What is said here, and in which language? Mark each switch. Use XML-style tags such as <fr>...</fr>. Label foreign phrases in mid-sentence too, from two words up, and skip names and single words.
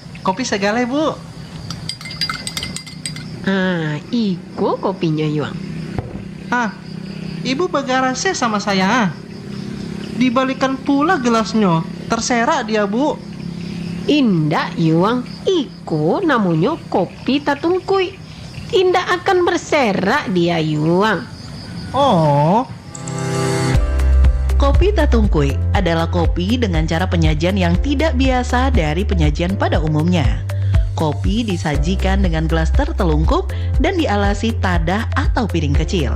<id>kopi segala, Bu.</id> <min>Iko kopinya, Yuang.</min> <id>Ibu begarase sama saya. Dibalikan pula gelasnya. Terserak dia, Bu.</id> <min>Indak, Yuang. Iko namanya kopi tatungkui.</min> <id>Tidak akan berserak dia, Yuang. Oh. Kopi tatungkui adalah kopi dengan cara penyajian yang tidak biasa dari penyajian pada umumnya. Kopi disajikan dengan gelas tertelungkup dan dialasi tadah atau piring kecil.</id>